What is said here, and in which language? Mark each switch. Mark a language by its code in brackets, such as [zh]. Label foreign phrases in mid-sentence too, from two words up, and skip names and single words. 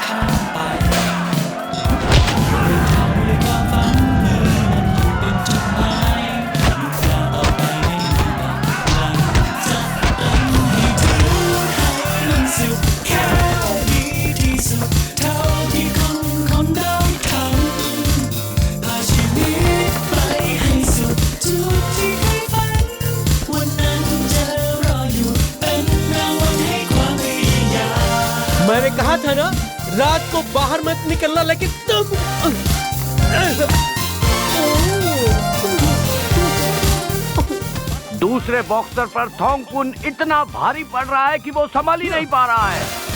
[th] ข้ามไปเดินทางด้วยความฝันเมื่อมันอยู่เป็นจุดหมายมุ่งหน้าต่อไปให้มีบางพลังจะทำให้เธอให้มันสุดแค่ดีที่สุดเท่าที่คนได้ทำพาชีวิตไปให้สุดจุดที่เคยฝันวันนั้นจะรออยู่เป็นรางวัลให้ความพยายาม [hi] मैंने कहा था ना रात को बाहर मत निकलना, लेकिन तुम दूसरे बॉक्सर पर थॉन्गपुन इतना भारी पड़ रहा है कि वो संभाल ही नहीं पा रहा है।